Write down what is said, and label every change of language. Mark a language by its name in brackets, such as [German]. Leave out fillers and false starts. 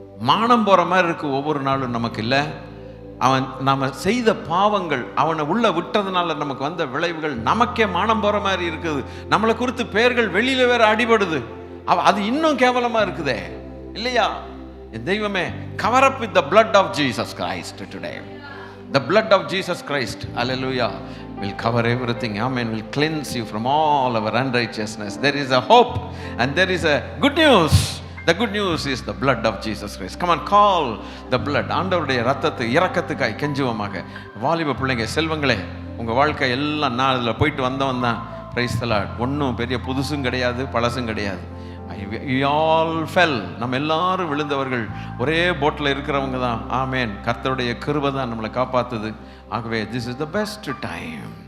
[Tamil] மானம் போகிற மாதிரி இருக்குது ஒவ்வொரு நாளும் நமக்கு. இல்லை, நம்ம செய்த பாவங்கள் அவனை உள்ள விட்டதுனால நமக்கு வந்த விளைவுகள் நமக்கே மானம் போகிற மாதிரி இருக்குது. நம்மளை குறித்து பெயர்கள் வெளியில வேற அடிபடுது. அது இன்னும் கேவலமாக இருக்குதே, இல்லையா? [English] தெய்வமே, cover up with the blood of Jesus Christ today. The blood of Jesus Christ, hallelujah, will cover everything. Amen. Will cleanse you from all our unrighteousness. There is a hope and there is a good news. The good news is the blood of Jesus Christ. Come on, call the blood. [Tamil] ஆண்டவருடைய இரத்தத்தை இரக்கத்துக்காய் கெஞ்சுவோமாக. வாலிப பிள்ளைங்க, செல்வங்களே, உங்கள் வாழ்க்கை எல்லாம் நான் அதில் போயிட்டு வந்தவன் தான். [English] Praise the lord. [Tamil] ஒன்றும் பெரிய புதுசும் கிடையாது, பழசும் கிடையாது. [English] We all fell. [Tamil] நம்ம எல்லாரும் விழுந்தவர்கள், ஒரே போட்டில் இருக்கிறவங்க தான். ஆமேன். கர்த்தருடைய கிருபை தான் நம்மளை காப்பாற்றுது. ஆகவே [English] this is the best time.